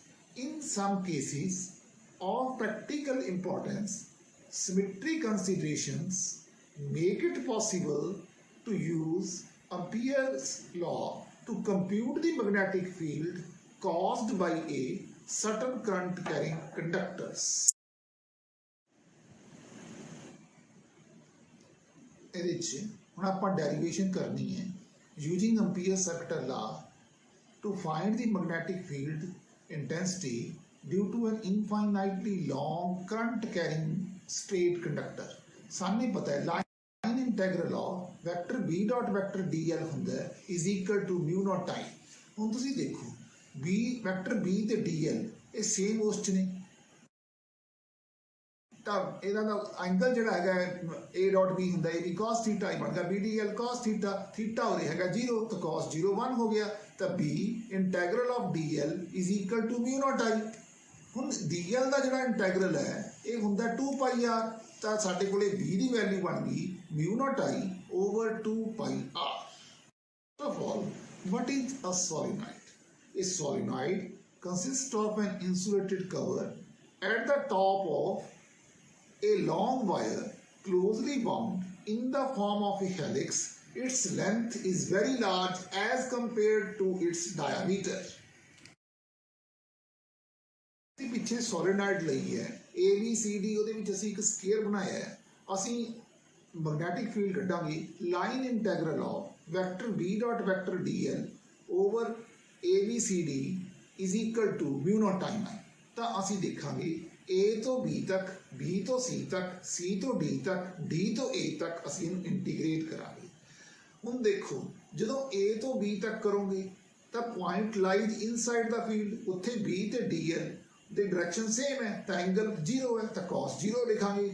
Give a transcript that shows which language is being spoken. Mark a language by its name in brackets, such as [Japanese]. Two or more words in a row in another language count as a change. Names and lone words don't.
[English] In some cases of practical importance, symmetry considerations make it possible to use Ampere's law to compute the magnetic field caused by a certain current carrying conductors. [Punjabi] ਹੁਣ ਆਪਾਂ [English] derivation [Punjabi] ਕਰਨੀ ਹੈ [English] using Ampere Circuital law to find the magnetic field intensity due to an infinitely long current carrying straight conductor. [Punjabi] ਸਾਨੂੰ ਪਤਾ ਹੈ [English] line integral of vector b dot vector dl [Punjabi] ਹੁੰਦਾ ਹੈ [English] is equal to mu naught time. [Punjabi] ਹੁਣ ਤੁਸੀਂ ਦੇਖੋ [English] b vector b [Punjabi] ਤੇ dl ਇਹ ਸੇਮ ਉਸ ਚ ਨੇ ਤਾਂ ਇਹਦਾ ਦਾ ਐਂਗਲ ਜਿਹੜਾ ਹੈਗਾ [English] a dot b [Punjabi] ਹੁੰਦਾ ਇਹ ਵੀ [English] cos θ [Punjabi] ਹੀ ਬਣਦਾ [English] b dl cos θ [Punjabi] ਹੋ ਰਿਹਾ ਹੈਗਾ 0 ਤਾਂ cos 0 1 ਹੋ ਗਿਆ ਤਾਂ [English] b integral of dl is equal to mu naught I. [Punjabi] ਹੁਣ dl ਦਾ ਜਿਹੜਾ ਇੰਟੈਗਰਲ ਹੈ ਇਹ ਹੁੰਦਾ 2 pi r ਤਾਂ ਸਾਡੇ ਕੋਲੇ b ਦੀ ਵੈਲਿਊ ਬਣ ਗਈ [English] mu naught I over 2 pi r. First of all, what is a solenoid? A solenoid consists of an insulated cover at the top of a long wire closely wound in the form of a helix. Its length is very large as compared to its diameter. ਪਿੱਛੇ solenoid [Punjabi] ਲਈ ਹੈ ABCD ਉਹਦੇ ਵਿੱਚ ਅਸੀਂ ਇੱਕ ਸਕੁਅਰ ਬਣਾਇਆ ਹੈ ਅਸੀਂ [English] magnetic field ਕੱਢਾਂਗੇ line integral of vector b dot vector dl over ABCD is equal to mu naught time I. [Punjabi] ਤਾਂ ਅਸੀਂ ਦੇਖਾਂਗੇ A ਤੋਂ B ਤੱਕ B ਤੋਂ C ਤੱਕ C ਤੋਂ D ਤੱਕ D ਤੋਂ A ਤੱਕ ਅਸੀਂ ਇਹਨੂੰ ਇੰਟੀਗ੍ਰੇਟ ਕਰਾਂਗੇ. ਹੁਣ ਦੇਖੋ ਜਦੋਂ A ਤੋਂ B ਤੱਕ ਕਰੋਗੇ ਤਾਂ [English] point lies inside [Punjabi] ਦਾ ਫੀਲਡ ਉੱਥੇ B ਤੇ DL ਦੇ ਡਾਇਰੈਕਸ਼ਨ ਸੇਮ ਹੈ ਤਾਂ ਐਂਗਲ 0 ਹੈ ਤਾਂ cos 0 ਲਿਖਾਂਗੇ.